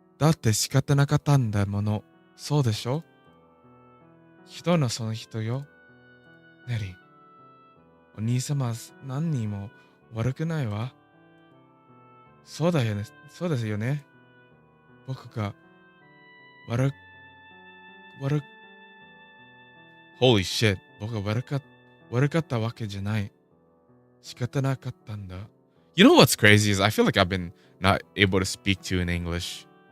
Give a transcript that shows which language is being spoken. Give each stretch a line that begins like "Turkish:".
Japanese: だって仕方なかったんだもの。そうでしょ？ひどいのその人よ。ネリー。お兄様は何にも悪くないわ。そうだよね。そうですよね。僕が悪
English: Holy shit.
Japanese: 僕が悪かったわけじゃない。仕方なかったんだ。
English: You know what's crazy is I feel like I've been not able to speak to you in English.